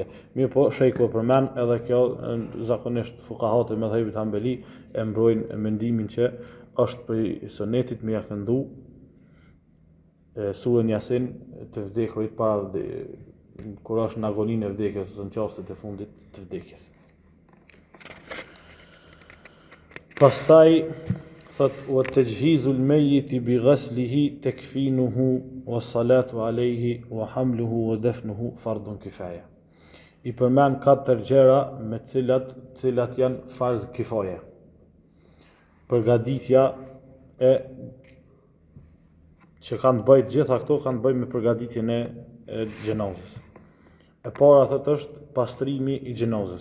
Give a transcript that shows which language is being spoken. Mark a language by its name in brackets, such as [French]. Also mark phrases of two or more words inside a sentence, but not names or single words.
[Albanian] Mirë po, shejku e përmend, edhe kjo zakonisht fuqahat e mëdhëbit Hanbeli e mbrojnë mendimin që është për sunetit me ja këndu surën Yasin të vdekurit para kur është në agoninë e vdekjes ose në çastet e fundit të vdekjes. Pastaj thot [Arabic] وتجهيز الميت بغسله وتكفينه والصلاة عليه وحمله ودفنه فرض كفاية. [Albanian] I përmend 4 gjëra me të cilat janë farz kifaje. Përgatitja e që kanë të bëjë gjitha këto kanë të bëjë me përgatitjen e xhenazës. E para thot është pastrimi i xhenazës.